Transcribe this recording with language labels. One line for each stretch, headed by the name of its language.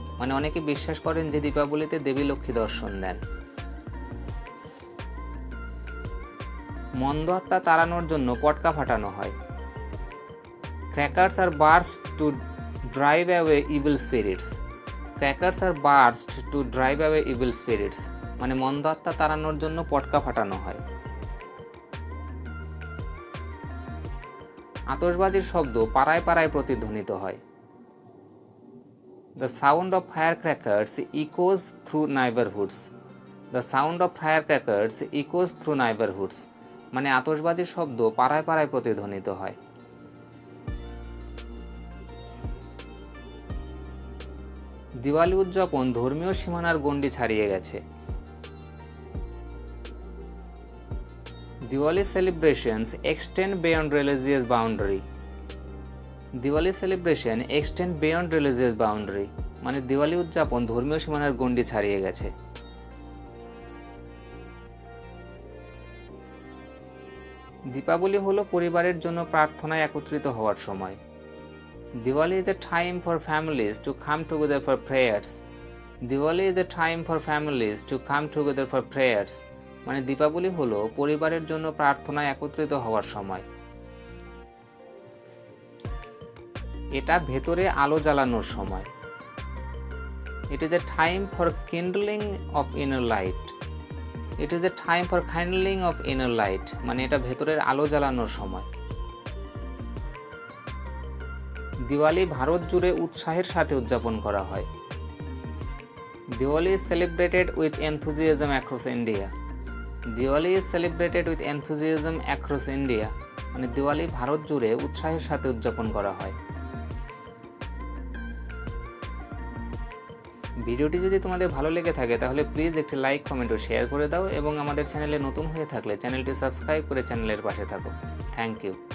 Bangla: মানে অনেকে বিশ্বাস করেন যে দীপাবলিতে দেবী লক্ষ্মী দর্শন দেন। মন্দ আত্মা তাড়ানোর জন্য পটকা ফাটানো হয়।
English: Crackers are burst to drive away evil spirits. Crackers are burst to drive away evil spirits.
Bangla: মানে মন্দ আত্মা তাড়ানোর জন্য পটকা ফাটানো হয়। আতশবাজির শব্দ পাড়ায় পাড়ায় প্রতিধ্বনিত হয়।
English: The sound of firecrackers echoes through neighborhoods. The sound of firecrackers echoes through neighborhoods.
Bangla: মানে আতশবাজির শব্দ পাড়ায় পাড়ায় প্রতিধ্বনিত হয়। দিওয়ালি উদযাপন ধর্মীয় সীমানার গণ্ডি ছাড়িয়ে গেছে।
English: Diwali celebrations extend beyond religious boundary. Diwali celebration extend beyond religious boundary.
Bangla: মানে দিওয়ালি উদযাপন ধর্মীয় সীমানার গণ্ডি ছাড়িয়ে গেছে। দীপাবলি হলো পরিবারের জন্য প্রার্থনায় একত্রিত হওয়ার সময়।
English: Diwali is a time for families to come together for prayers. Diwali is a time for families to come together for prayers.
Bangla: মানে দীপাবলি হলো পরিবারের জন্য প্রার্থনায় একত্রিত হওয়ার সময়। এটা ভেতরে আলো জ্বালানোর সময়।
English: It is a time for kindling of inner light. It is a time for kindling of inner light.
Bangla: মানে এটা ভেতরের আলো জ্বালানোর সময়। দিওয়ালি ভারত জুড়ে উৎসাহের সাথে উদযাপন করা হয়।
English: Diwali is celebrated with enthusiasm across India. Diwali is celebrated with enthusiasm across India.
Bangla: মানে দিওয়ালি ভারত জুড়ে উৎসাহের সাথে উদযাপন করা হয়। ভিডিওটি যদি তোমাদের ভালো লেগে থাকে তাহলে প্লিজ একটি লাইক, কমেন্ট ও শেয়ার করে দাও এবং আমাদের চ্যানেলে নতুন হয়ে থাকলে চ্যানেলটি সাবস্ক্রাইব করে চ্যানেলের পাশে থাকো। Thank you.